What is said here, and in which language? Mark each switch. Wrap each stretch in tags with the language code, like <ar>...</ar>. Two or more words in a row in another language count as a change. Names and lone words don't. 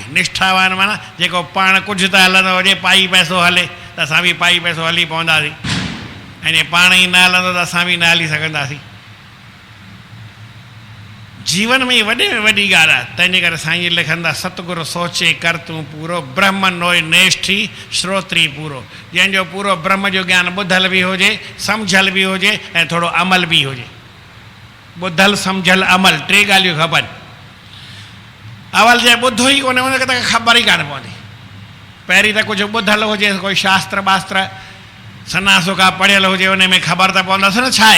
<sd>निष्ठावान माना जेको पाण कुझु त हलंदो हुजे, पाई पैसो हले त असां बि पाई पैसो हली पवंदासीं, ऐं जे पाण ई न हलंदो त असां बि न हली सघंदासीं। जीवन में वॾे में वॾी ॻाल्हि आहे। तंहिंजे करे साईं लिखंदा, सतगुरु सोचे कर तूं पूरो, ब्रह्म नोय नेष्ठी श्रोत्री पूरो। जंहिंजो पूरो ब्रह्म जो ज्ञान ॿुधल बि हुजे, सम्झल बि हुजे ऐं थोरो अमल बि हुजे। ॿुधल सम्झल अमल 3 ॻाल्हियूं खपनि। अवल जे ॿुधो ई कोन्हे हुनखे त ख़बर ई कान पवंदी। पहिरीं त कुझु ॿुधल हुजे, कोई शास्त्र वास्त्र सना सुखा पढ़ियल हुजे, उन में ख़बर त पवंदसि न छा आहे।</sd>